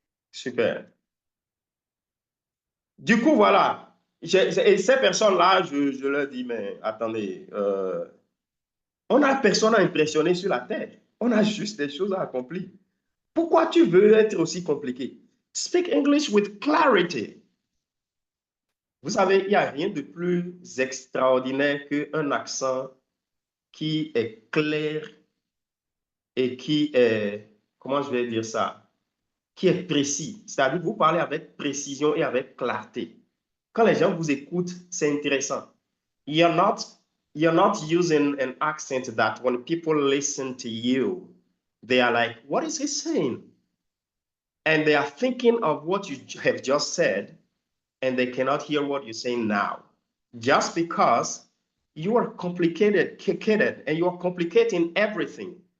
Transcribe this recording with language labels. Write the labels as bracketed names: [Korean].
[French] Super. Du coup, voilà. Et ces personnes-là, je leur dis, mais attendez, on n'a personne à impressionner sur la terre. On a juste des choses à accomplir. Pourquoi tu veux être aussi compliqué? [English] Speak English with clarity. [French] Vous savez, il n'y a rien de plus extraordinaire qu'un accent qui est clair et qui est, comment je vais dire ça, qui est précis. C'est-à-dire que vous parlez avec précision et avec clarté. Quand les gens vous écoutent, c'est intéressant. [English] You're not using an accent that when people listen to you, they are like, what is he saying? And they are thinking of what you have just said, and they cannot hear what you're saying now. Just because you are complicated, and you are complicating everything.